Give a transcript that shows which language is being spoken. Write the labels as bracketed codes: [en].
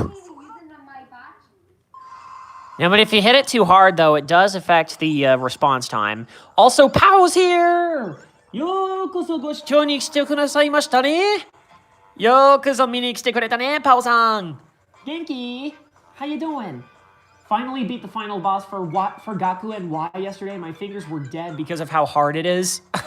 [en] I can't even use it on my bocce. Yeah, but if you hit it too hard, though, it does affect the response time. Also, Pow's here! [ja] ようこそご視聴に来てくださいましたね。ようこそ見に来てくれたね、Powさん。元気? [en] How you doing? Finally beat the final boss for Gaku and Y yesterday. My fingers were dead because of how hard it is.